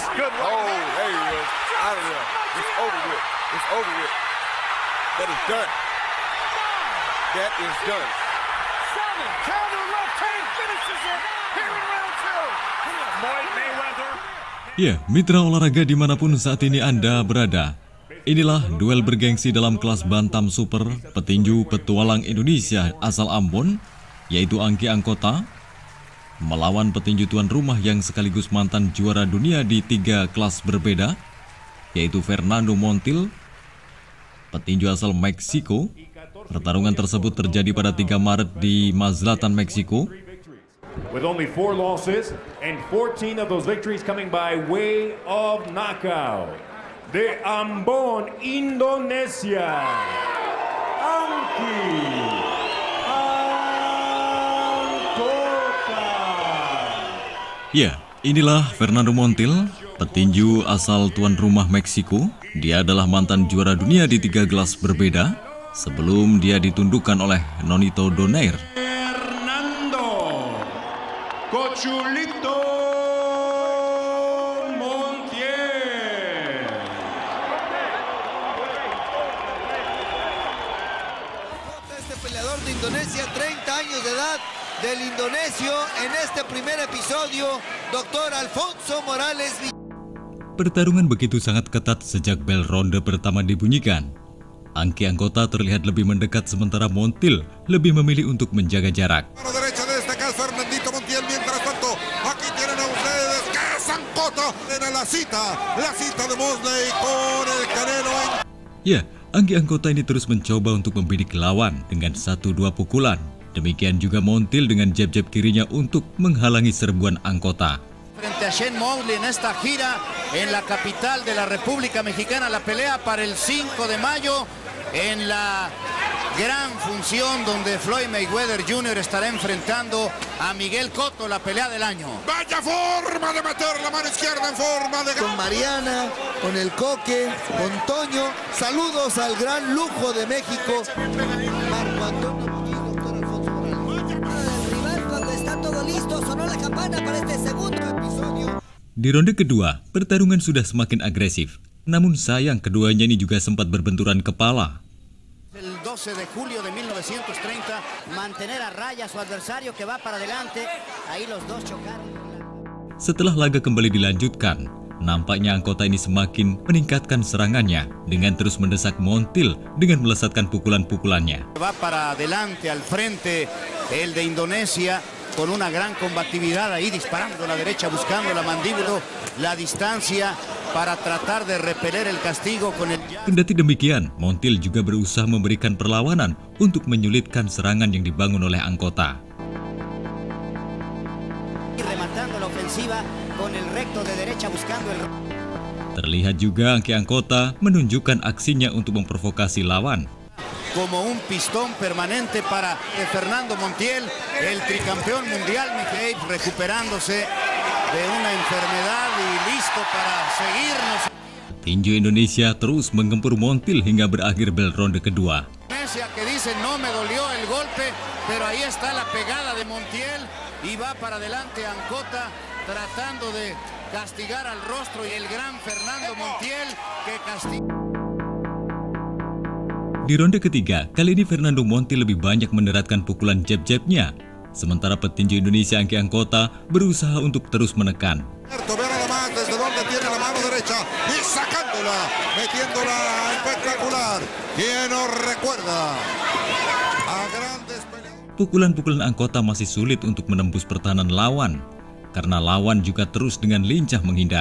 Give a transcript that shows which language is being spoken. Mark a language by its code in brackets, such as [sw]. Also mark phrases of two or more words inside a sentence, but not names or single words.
[en] Oh, there he is. Out of there. It's over with. It's over with. That is done. That is done. Counter left hand finishes it here in round 2. Floyd Mayweather. [id] Ya, mitra olahraga dimanapun saat ini Anda berada. Inilah duel bergengsi dalam kelas bantam super petinju petualang Indonesia asal Ambon, yaitu Angki Angkota, melawan petinju tuan rumah yang sekaligus mantan juara dunia di 3 kelas berbeda, yaitu Fernando Montiel, petinju asal Meksiko. Pertarungan tersebut terjadi pada 3 Maret di Mazlatan, Meksiko. [en] With only 4 losses and 14 of those victories coming by way of knockout. [es] De Ambon, Indonesia, Angki Angkota. [id] Ya, inilah Fernando Montiel, petinju asal tuan rumah Meksiko. Dia adalah mantan juara dunia di 3 kelas berbeda sebelum dia ditundukkan oleh Nonito Donaire. [es] Fernando Cochulito peleador de Indonesia, 30 años de edad, del indonesio en este primer episodio, Dr. Alfonso Morales. [id] Pertarungan begitu sangat ketat sejak bel ronde pertama dibunyikan. Angki Angkota terlihat lebih mendekat sementara Montiel lebih memilih untuk menjaga jarak. Ya, Angki Angkota ini terus mencoba untuk membidik lawan dengan 1-2 pukulan. Demikian juga Montiel dengan jab-jab kirinya untuk menghalangi serbuan Angkota. [es] Frente a Shane Mosley en esta gira en la capital de la República Mexicana, la pelea para el 5 de mayo en la gran función donde Floyd Mayweather Jr. estará enfrentando a Miguel Cotto, la pelea del año. Vaya forma de meter la mano izquierda en forma de... Con Mariana, con el Coque, con Toño, saludos al gran lujo de México. Marco Antonio Muñiz, Dr. Alfonso Morales. El rival cuando está todo listo, sonó la campana para este segundo episodio. [id] Di ronde kedua, pertarungan sudah semakin agresif. Namun sayang keduanya ini juga sempat berbenturan kepala. [es] El 12 de julio de 1930, mantener a raya su adversario que va para adelante. Ahí los dos chocaron. [id] Setelah laga kembali dilanjutkan, nampaknya Angkota ini semakin meningkatkan serangannya dengan terus mendesak Montiel dengan melesatkan pukulan-pukulannya. [es] Va para adelante al frente el de Indonesia con una gran combatividad ahí disparando a la derecha, buscando la mandíbula, la distancia para tratar de repeler el castigo con el... [id] Kendati demikian, Montiel juga berusaha memberikan perlawanan untuk menyulitkan serangan yang dibangun oleh Angkota. [es] Rematando la ofensiva con el recto de derecha buscando el... [id] Terlihat juga Angki Angkota menunjukkan aksinya untuk memprovokasi lawan. [es] Como un pistón permanente para Fernando Montiel, el tricampeón mundial Miguel, recuperándose de una enfermedad y listo para seguirnos. [id] Petinju Indonesia terus menggempur Montiel hingga berakhir bel ronde kedua. [es] Indonesia que dice no me dolió el golpe, pero ahí está la pegada de Montiel y va para adelante Angkota tratando de castigar al rostro y el gran Fernando Montiel que castiga. [id] Di ronde ketiga, kali ini Fernando Montiel lebih banyak meneratkan pukulan jab-jabnya. Sementara petinju Indonesia Angki Angkota berusaha untuk terus menekan. Pukulan-pukulan Angkota masih sulit untuk menembus pertahanan lawan, karena lawan juga terus dengan lincah menghindar.